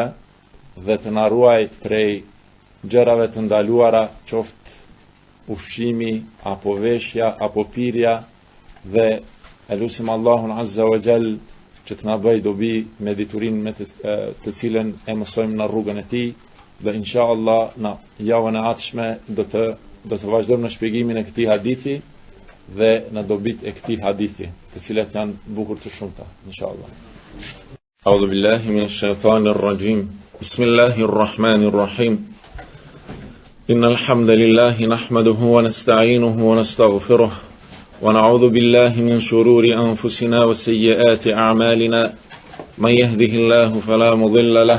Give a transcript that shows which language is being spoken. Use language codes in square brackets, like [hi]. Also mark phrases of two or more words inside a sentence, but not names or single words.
[sq] dhe të na ruaj prej gjërave të ndaluara, qoftë ushqimi, apo veshja, apo pirja, dhe e lutim Allahun [ar] عز وجل [sq] që të na bëj dobi me diturinë me të cilën e mësojmë në rrugën e tij, dhe inshallah në javën e ardhshme do të vazhdojmë në shpjegimin e këtij hadithi dhe në dobit e këtij hadithi, të cilat janë bukur të shumta, inshallah. [ar] أعوذ بالله من الشيطان الرجيم. بسم الله الرحمن الرحيم. إن الحمد لله نحمده ونستعينه ونستغفره ونعوذ بالله من شرور أنفسنا وسيئات أعمالنا من يهده الله فلا مضل له